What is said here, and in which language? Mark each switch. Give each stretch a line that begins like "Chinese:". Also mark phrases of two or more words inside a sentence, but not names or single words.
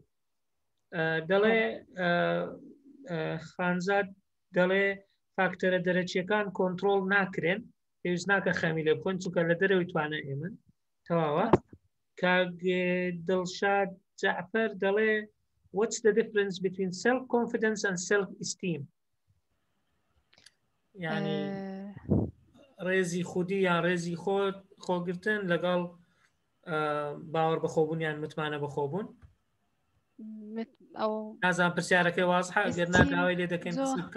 Central Kurdish: دەڵێ خانزاد دەڵێ فاکتەرە دەرەچیەکان کۆنترۆڵ ناکرێن پێویست ناکە خەمی لێ بکۆن چونکە لە دەرەوەی توانە ئێمن تەواوە. کاک دڵشاد جعفەر دەڵێ
English: what's the difference between self-confidence and self-esteem
Central Kurdish: یعنی ڕێزی خودی یان ڕێزی خۆگرتن لەگەڵ باوەڕ بەخۆبوونیان متمانە بەخۆبوون. نازان پرسیارەکەی وازحە ئەگەر ناداوای لێ دەکەین قسە بکە